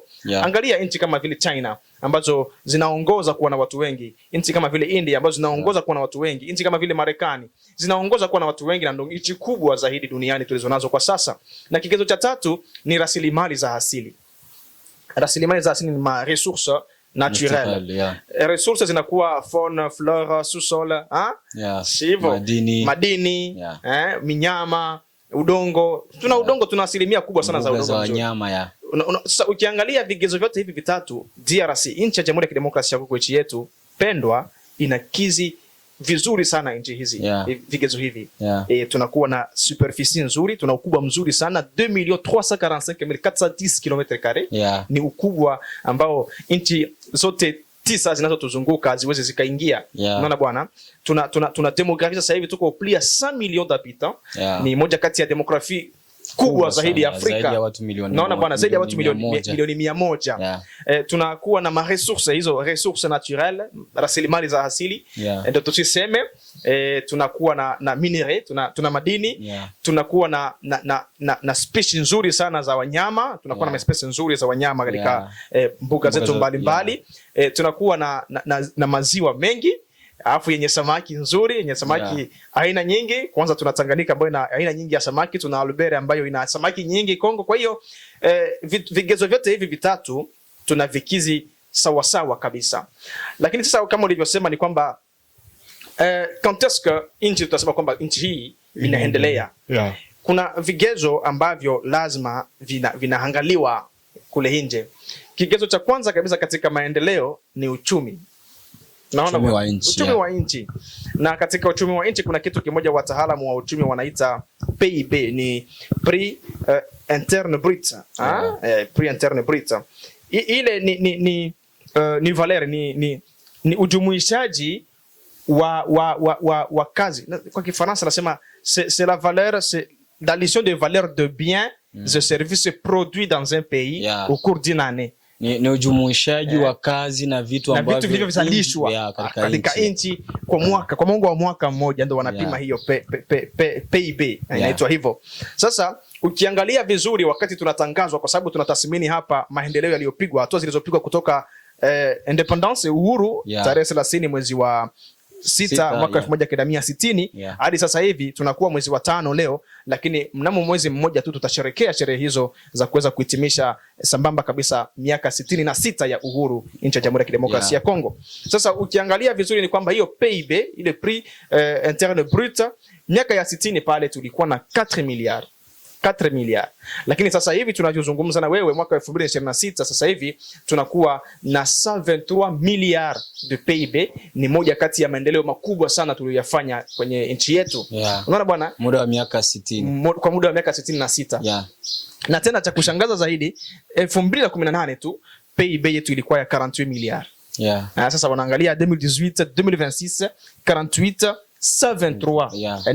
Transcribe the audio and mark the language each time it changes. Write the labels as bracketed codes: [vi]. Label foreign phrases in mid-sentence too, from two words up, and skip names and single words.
[sw] Angalia nchi kama vile China ambazo zinaongoza kuwa na watu wengi, nchi kama vile India ambazo zinaongoza kuwa na watu wengi, nchi kama vile Marekani zinaongoza kuwa na watu wengi, na ndio nchi kubwa zaidi duniani tulizonazo kwa sasa. Na kigezo cha tatu ni rasilimali za asili. Rasilimali za asili ni ma [fr] ressources naturelles. [sw] Ressources zinakuwa [fr] faune, flora, sous-sol, [sw] sivyo? Madini, minyama, udongo. Tuna udongo, tuna asilimia kubwa sana za udongo za wanyama. Sasa ukiangalia vigezo vyote hivi vitatu, DRC, nchi ya Jamhuri ya Kidemokrasia ya Kongo, nchi yetu pendwa, inakizi vizuri sana nchi hizi vigezo hivi. Tunakuwa na superficie nzuri, tuna ukubwa mzuri sana, 2,345,410 km². Ni ukubwa ambao nchi zote 9 zinazotuzunguka ziweze zikaingia. Unaona bwana? Tuna demografia sasa hivi tuko plus ya 100 [fr] millions d'habitants. [sw] Ni moja kati ya demografia kubwa zaidi ya Afrika. Zaidi ya watu milioni. Naona bwana, zaidi ya watu milioni 100. Tunakuwa na maresources, hizo [fr] ressources naturelles, [sw] rasilimali za asili. Ndio tuseme tunakuwa na minerais, tuna madini, tunakuwa na species nzuri sana za wanyama, tunakuwa na species nzuri za wanyama katika mbuga zetu mbalimbali. Tunakuwa na maziwa mengi, alafu yenye samaki nzuri, yenye samaki aina nyingi. Kwanza tuna Tanganyika ambayo ina aina nyingi ya samaki, tuna Albert ambayo ina samaki nyingi Kongo. Kwa hiyo vigezo vyote hivi vitatu tunavikizi sawa sawa kabisa. Lakini sasa kama ulivyosema ni kwamba [fr] quand est-ce que [sw] nchi tutasema kwamba nchi hii inaendelea? Kuna vigezo ambavyo lazima vinaangaliwa kule nje. Kigezo cha kwanza kabisa katika maendeleo ni uchumi. Naona uchumi wa nchi. Na katika uchumi wa nchi kuna kitu kimoja wataalamu wa uchumi wanaita PIB, ni [fr] prix interne brut. Prix interne brut. [sw] Ile ni valeur, ni ujumuishaji wa kazi. Kwa Kifaransa nasema [fr] c'est la valeur, c'est l'addition de valeur de biens et services produits dans un pays au cours d'une année. [sw] Ni ujumuishaji wa kazi na vitu ambavyo vinazalishwa katika nchi kwa mwaka, kwa mwongo wa mwaka mmoja, ndio wanapima hiyo PIB, inaitwa hivyo. Sasa ukiangalia vizuri, wakati tunatangazwa, kwa sababu tunatathmini hapa maendeleo yaliyopigwa, hatua zilizopigwa kutoka independence, uhuru, tarehe 30 mwezi wa 6 mwaka 1960 hadi sasa hivi tunakuwa mwezi wa 5 leo, lakini mnamo mwezi mmoja tu tutasherehekea sherehe hizo za kuweza kuhitimisha sambamba kabisa miaka 66 ya uhuru nchi ya Jamhuri ya Kidemokrasia ya Kongo. Sasa ukiangalia vizuri ni kwamba hiyo PIB, ile [fr] prix interne brut, [sw] miaka ya 60 pale tulikuwa na 4 milliards. Lakini sasa hivi tunachozungumza na wewe mwaka 2026, sasa hivi tunakuwa na 123 [fr] milliards de PIB. [sw] Ni moja kati ya maendeleo makubwa sana tuliyoyafanya kwenye nchi yetu. Unaona bwana? Muda wa miaka 60. Kwa muda wa miaka 66. Na tena cha kushangaza zaidi, 2018 tu PIB yetu ilikuwa ya 48 milliards. Sasa wanaangalia 2018 2026 48 73.